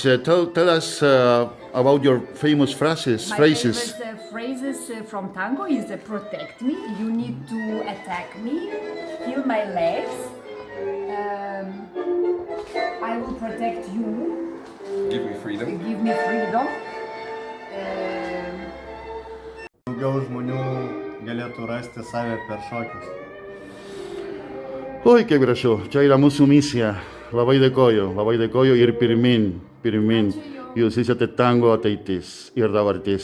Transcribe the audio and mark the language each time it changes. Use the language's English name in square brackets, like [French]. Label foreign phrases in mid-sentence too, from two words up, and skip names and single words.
[English] Tell us about your famous phrases. My favorite phrases from tango is protect me, you need to attack me, feel my legs, I will protect you. Give me freedom. Give me freedom. [Lithuanian] Daugiau žmonių galėtų rasti save per šokius. Oi, kaip gražu, čia yra mūsų misija. Labai dėkoju ir pirmin. Jūs esate tango ateitis ir dabartis.